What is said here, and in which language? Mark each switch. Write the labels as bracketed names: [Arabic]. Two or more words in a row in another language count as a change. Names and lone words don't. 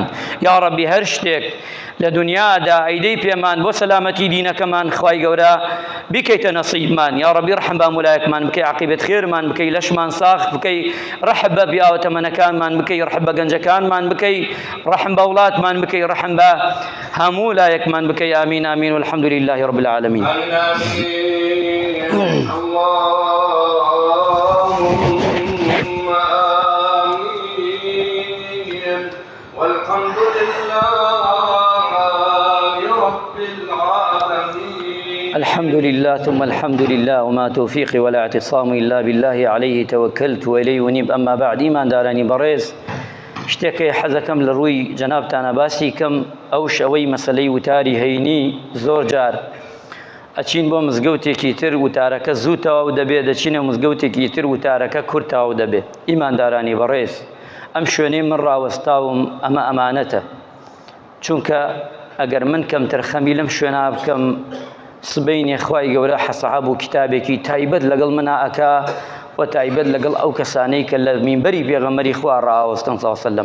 [Central Kurdish] یا ڕەبی هەر شتێک لە دنیادا ئەیدەی پێمان بۆ سەلامەتی دینەکەمان خوای گەورە بیکەیتە نەسیبمان. یا ڕەبی ڕەحم بە مولایەکمان بکەی، عاقبەت خێرمان بکەی، لەشمان ساغ بکەی، ڕەحم بە پیاوە تەمەنەکانمان بکەی، ڕەحم بە گەنجەکانمان بکەی، ڕەحم بە وڵاتمان بکەی، ڕەحم بە هەموو لایەکمان بکەی. [Arabic] ئامین ئامین والحەمد لله رب العالمین. اللهم آمين والحمد لله رب العالمين. الحمد لله ثم الحمد لله وما توفيقي ولا اعتصام إلا بالله عليه توكلت وإليه أنيب. أما بعد [Central Kurdish] إيمان داراني بريز شتێکی حەزەکەم لە ڕووی جەنابتانە باسی کەم ئەو شەوەی مەسەلەی وتاری هەینی زۆر جار ئەچین بۆ مزگەوتێکی تر وتارەکە زوو تەواو دەبێت، دەچینە مزگەوتێکی تر وتارەکە کورت تەواو دەبێت. ئیماندارانی بەڕێز ئەم شوێنەی من ڕاوەستاوم ئەمە ئەمانەتە، چونکە ئەگەر من کەمتر خەمی لەم شوێنە بکەم سبەینێ خوای گەورە حەسەحاب و کتابێکی تایبەت لەگەڵ منە ئەکا و تایبەت لەگەڵ ئەو کەسانەی کە لە مینبەری پێغەمبەری خوا ڕائاوەستن [Arabic] صلی الله علیه وسلم.